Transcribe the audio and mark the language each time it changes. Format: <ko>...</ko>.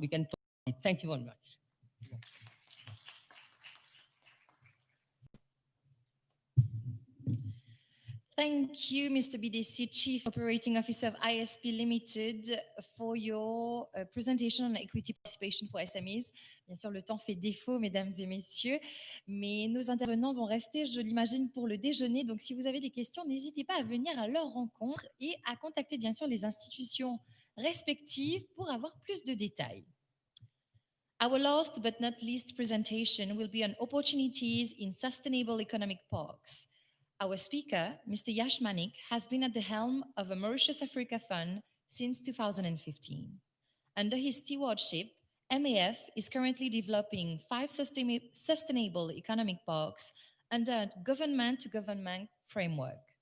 <en>We can talk. Thank you very much. Thank you, Mr. BDC, Chief Operating Officer of ISP Limited, for your presentation on equity participation for SMEs.</en> <fr>Bien sûr, le temps fait défaut, mesdames et messieurs, mais nos intervenants vont rester, je l'imagine, pour le déjeuner. Donc, si vous avez des questions, n'hésitez pas à venir à leur rencontre et à contacter, bien sûr, les institutions respectives pour avoir plus de détails.</fr> <en>Our last but not least presentation will be on opportunities in sustainable economic parks. Our speaker, Mr. Yash Manik, has been at the helm of a Mauritius Africa Fund since 2015. Under his stewardship, MAF is currently developing 5 sustainable economic parks under a government-to-government framework.</en>